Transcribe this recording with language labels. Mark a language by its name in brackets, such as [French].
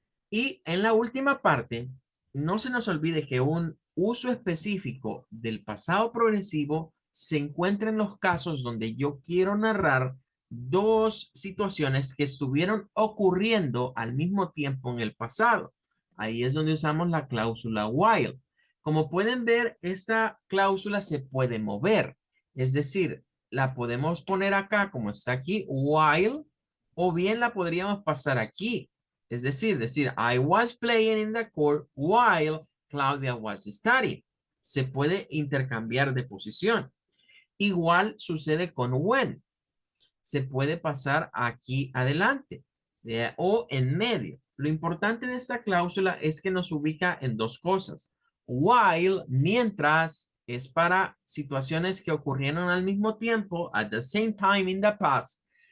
[Spanish] Y en la última parte, no se nos olvide que un uso específico del pasado progresivo se encuentra en los casos donde yo quiero narrar dos situaciones que estuvieron ocurriendo al mismo tiempo en el pasado. Ahí es donde usamos la cláusula while. Como pueden ver, esta cláusula se puede mover. Es decir, la podemos poner acá como está aquí, while, o bien la podríamos pasar aquí. Es decir, [English] I was playing in the court while Claudia was studying. [Spanish] Se puede intercambiar de posición. Igual sucede con when. Se puede pasar aquí adelante o en medio. Lo importante de esta cláusula es que nos ubica en dos cosas. While, mientras, es para situaciones que ocurrieron al mismo tiempo, [English] at the same time in the past.